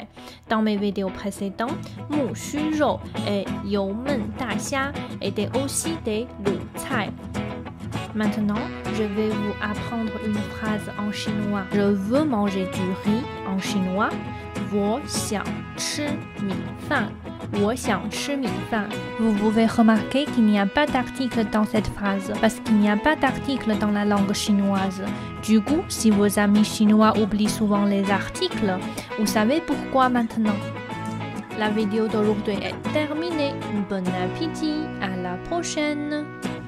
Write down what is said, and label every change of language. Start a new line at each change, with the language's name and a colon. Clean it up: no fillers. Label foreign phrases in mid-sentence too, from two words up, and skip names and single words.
French: Dans mes vidéos précédentes, mu xu rou et you men da xia étaient aussi des lu cai. Maintenant, je vais vous apprendre une phrase en chinois. Je veux manger du riz en chinois.
Chinese: 我想吃米饭. 我想吃米饭.
French: Vous pouvez remarquer qu'il n'y a pas d'article dans cette phrase parce qu'il n'y a pas d'article dans la langue chinoise. Du coup, si vos amis chinois oublient souvent les articles, vous savez pourquoi maintenant. La vidéo d'aujourd'hui est terminée. Bon appétit, à la prochaine!